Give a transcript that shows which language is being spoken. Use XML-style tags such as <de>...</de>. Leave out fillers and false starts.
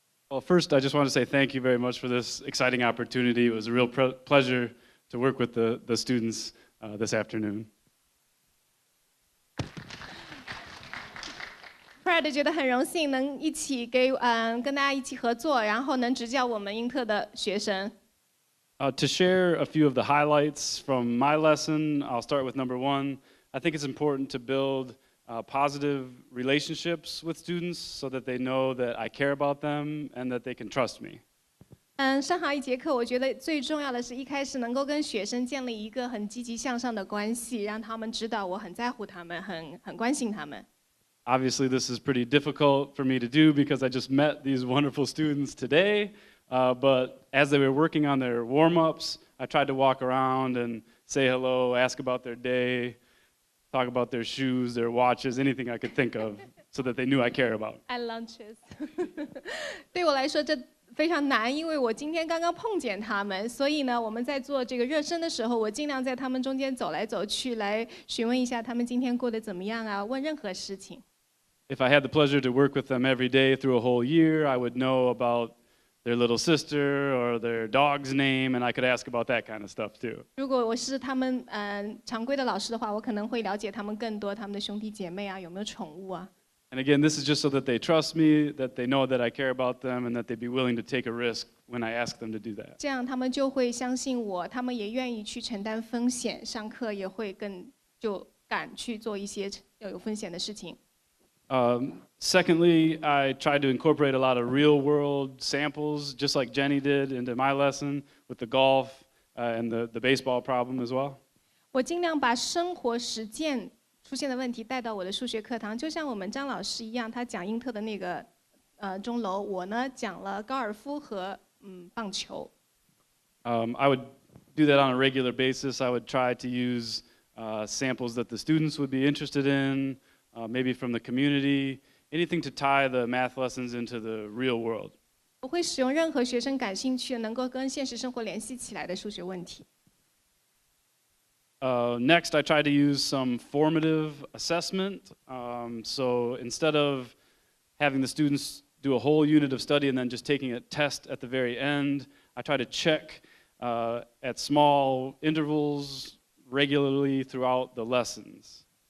<en>Well, first, I just want to say thank you very much for this exciting opportunity. It was a real pleasure to work with the students this afternoon.</en> <zh>Pratt 觉得很荣幸能一起跟大家一起合作，然后能执教我们英特的学生。</zh> <en>To share a few of the highlights from my lesson, I'll start with number one. I think it's important to build positive relationships with students so that they know that I care about them and that they can trust me.</en> <zh>上好一节课，我觉得最重要的是一开始能够跟学生建立一个很积极向上的关系，让他们知道我很在乎他们，很关心他们。</zh> <en>Obviously, this is pretty difficult for me to do because I just met these wonderful students today. But as they were working on their warm-ups, I tried to walk around and say hello, ask about their day, talk about their shoes, their watches, anything I could think of, so that they knew I cared about. And lunches.</en> <zh>对我来说这非常难，因为我今天刚刚碰见他们，所以呢，我们在做这个热身的时候，我尽量在他们中间走来走去，来询问一下他们今天过得怎么样啊，问任何事情。</zh> <en>If I had the pleasure to work with them every day through a whole year, I would know about their little sister or their dog's name, and I could ask about that kind of stuff too.</en> <zh>如果我是他们常规的老师的话，我可能会了解他们更多，他们的兄弟姐妹啊，有没有宠物啊。</zh> <en>And again, this is just so that they trust me, that they know that I care about them, and that they'd be willing to take a risk when I ask them to do that.</en> <zh>这样他们就会相信我，他们也愿意去承担风险，上课也会就敢去做一些有风险的事情。</zh> <en>Secondly, I tried to incorporate a lot of real-world samples, just like Jenny did, into my lesson with the golf and the baseball problem as well.</en> <zh>我尽量把生活实践出现的问题带到我的数学课堂，就像我们张老师一样，他讲英特的那个钟楼，我呢讲了高尔夫和棒球。</zh> <en>I would do that on a regular basis. I would try to use samples that the students would be interested in. Maybe from the community, anything to tie the math lessons into the real world.</en> <zh>我会使用任何学生感兴趣、能够跟现实生活联系起来的数学问题。</zh> <en>Next, I try to use some formative assessment. So instead of having the students do a whole unit of study and then just taking a test at the very end, I try to check at small intervals regularly throughout the lessons.</en>